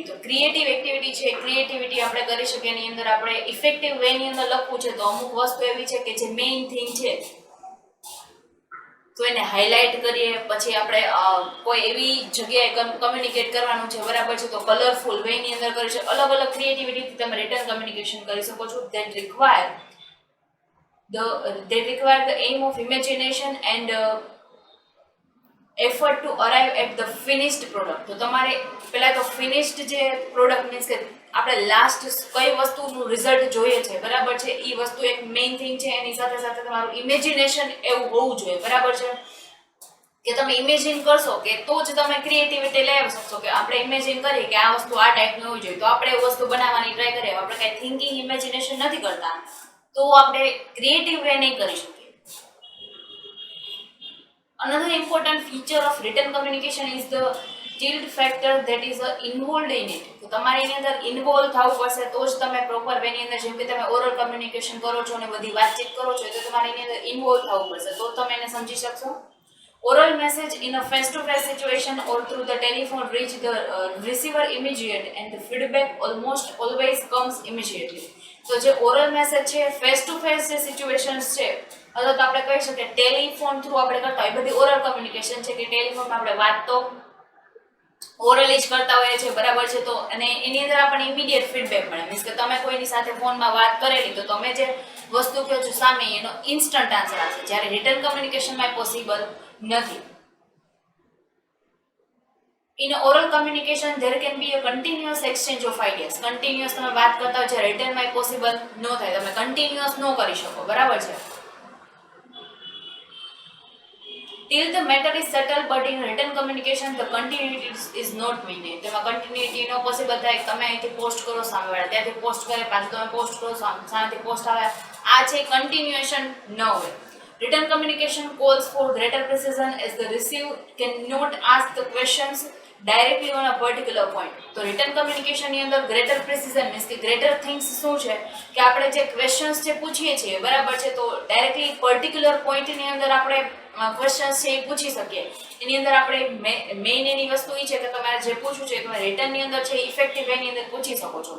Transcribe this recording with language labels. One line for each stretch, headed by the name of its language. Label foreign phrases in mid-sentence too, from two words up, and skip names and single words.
Gujarati: તો
English: creative activity
Gujarati: છે, ક્રિએટિવિટી આપણે કરી શકીએ. એની અંદર આપણે
English: effective wayની
Gujarati: અંદર લખવું છે તો અમુક વસ્તુ એવી છે કે જે
English: main thing
Gujarati: છે તો એને હાઇલાઇટ કરીએ. પછી આપણે કોઈ એવી જગ્યાએ કમ્યુનિકેટ કરવાનું છે, બરાબર છે, તો
English: colorful wayની
Gujarati: અંદર કરી શકો. અલગ અલગ ક્રિએટિવિટીથી તમે
English: written communication
Gujarati: કરી શકો છો.
English: That require the aim of imagination and effort to arrive at the finished product.
Gujarati: તો તમારે પહેલા તો ફિનિશ્ડ જે
English: product means
Gujarati: કે આપણે લાસ્ટ કઈ વસ્તુનું રિઝલ્ટ જોઈએ છે, બરાબર છે, એ વસ્તુ એક
English: main thing
Gujarati: છે. એની સાથે સાથે તમારું ઇમેજિનેશન એવું હોવું જોઈએ, બરાબર છે, કે તમે ઇમેજિન કરશો કે તો જ તમે ક્રિએટિવિટી લઈ શકશો. કે આપણે ઇમેજિન કરીએ કે આ વસ્તુ આ ટાઈપની હોવી જોઈએ તો આપણે એ વસ્તુ બનાવવાની ટ્રાય કરીએ. આપણે કાંઈ
English: thinking imagination
Gujarati: નથી કરતા તો આપણે
English: creative way
Gujarati: નહીં કરી શકીએ.
English: Another important feature of written communication is the tilt factor that is involved in it.
Gujarati: તો તમારે એની અંદર ઇન્વોલ્વ થવું પડશે તો જ તમે
English: proper wayની
Gujarati: અંદર, જેમ કે તમે
English: oral communication
Gujarati: કરો છો અને બધી વાતચીત કરો છો તો તમારે એની અંદર ઇન્વોલ્વ થવું પડશે તો તમે એને સમજી શકશો.
English: Oral message in a face-to-face situation or through the telephone reach the receiver immediate and the feedback almost always comes immediately.
Gujarati: તો જે
English: oral message
Gujarati: છે,
English: face to face
Gujarati: જે સિચ્યુએશન્સ છે, અથવા તો આપણે કહી શકીએ ટેલિફોન થ્રુ આપણે કરતા હોય, બધી
English: oral communication
Gujarati: છે કે ટેલિફોનમાં આપણે વાત તો ઓરલી જ કરતા હોઈએ છીએ, બરાબર છે. તો અને એની અંદર આપણને
English: immediate feedback
Gujarati: મળે. મીન્સ કે તમે કોઈની સાથે ફોનમાં વાત કરેલી તો તમે જે વસ્તુ કહો છો સામે એનો
English: instant answer
Gujarati: આવશે, જ્યારે
English: written communicationમાં possible
Gujarati: નથી.
English: In oral communication there can be a continuous exchange of ideas.
Gujarati: Continuous તમે વાત કરતા હોય, જ્યારે રિટન માં પોસિબલ ન થાય, તમે કન્ટિન્યુઅસ ન કરી શકો, બરાબર છે.
English: Till the matter is settled, but in written communication the continuity is not maintained.
Gujarati: તેમાં કન્ટિન્યુટી નો પોસિબલ થાય. તમે અહીંથી પોસ્ટ કરો, સામેવાળા ત્યાંથી પોસ્ટ કરે, પાછું તમે પોસ્ટ કરો, સામેથી પોસ્ટ આવે, આ છે કન્ટિન્યુએશન ન હોય.
English: Written communication calls for greater precision as the receiver cannot ask the questions directly on a particular point.
Gujarati: તો
English: written communication
Gujarati: ની અંદર
English: greater precision means
Gujarati: કે
English: greater things
Gujarati: શું છે કે આપણે જે ક્વેશ્ચન્સ જે પૂછીએ છીએ, બરાબર છે, તો
English: directly particular pointની
Gujarati: અંદર આપણે ક્વેશ્ચન્સ છે એ પૂછી શકીએ. એની અંદર આપણે મેઇન એની વસ્તુ એ છે કે તમારે જે પૂછવું છે તમે રિટનની અંદર છે
English: effective wayની
Gujarati: અંદર પૂછી શકો છો.